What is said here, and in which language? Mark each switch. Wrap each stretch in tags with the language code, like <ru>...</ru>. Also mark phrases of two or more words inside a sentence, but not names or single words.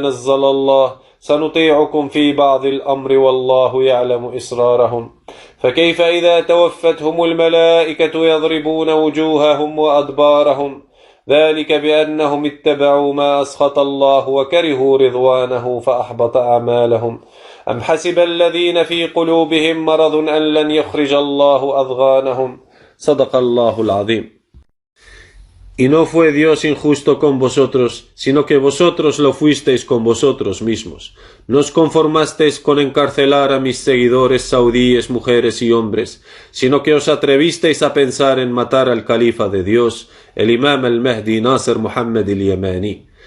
<ar>نزل الله سنطيعكم في بعض الأمر والله يعلم إسرارهم فكيف إذا توفتهم الملائكة يضربون وجوههم وأدبارهم ذلك بأنهم اتبعوا ما أسخط الله وكرهوا رضوانه فأحبط أعمالهم أم حسب الذين في قلوبهم مرض أن لن يخرج الله أضغانهم صدق الله العظيم.</ar> <es>Y no fue Dios injusto con vosotros, sino que vosotros lo fuisteis con vosotros mismos. No os conformasteis con encarcelar a mis seguidores saudíes, mujeres y hombres, sino que os atrevisteis a pensar en matar al califa de Dios, el imam al-Mahdi Nasser Muhammad al-Yamani.</es>